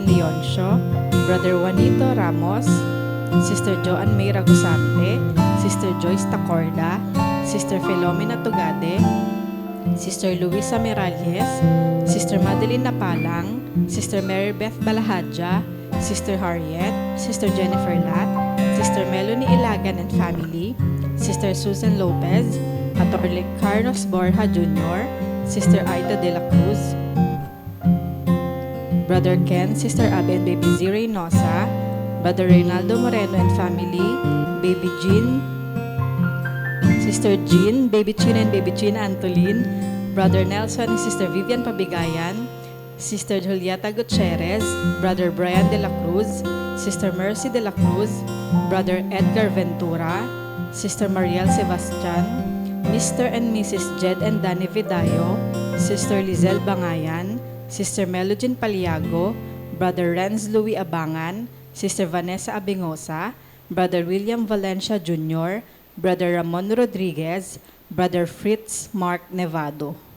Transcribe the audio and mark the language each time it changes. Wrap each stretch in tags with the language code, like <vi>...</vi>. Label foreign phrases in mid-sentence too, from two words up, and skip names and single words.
<en>Leoncio, Brother Juanito Ramos, Sister Joanne May Ragusante, Sister Joyce Tacorda, Sister Filomena Tugade, Sister Luisa Miralles, Sister Madeline Napalang, Sister Mary Beth Balahadja, Sister Harriet, Sister Jennifer Lat, Sister Melanie Ilagan and Family, Sister Susan Lopez, Atty. Carlos Borja Jr., Sister Aida de la Cruz, Brother Ken, Sister Abby and Baby Z. Reynosa, Brother Reynaldo Moreno and Family, Baby Jean, Sister Jean, Baby Chin and Baby China Antolin, Brother Nelson and Sister Vivian Pabigayan, Sister Julieta Gutierrez, Brother Brian de la Cruz, Sister Mercy de la Cruz, Brother Edgar Ventura, Sister Mariel Sebastian, Mr. and Mrs. Jed and Danny Vidayo, Sister Lizelle Bangayan, Sister Melogene Paliago, Brother Renz Louis Abangan, Sister Vanessa Abingosa, Brother William Valencia Jr., Brother Ramon Rodriguez, Brother Fritz Mark Nevado.</en>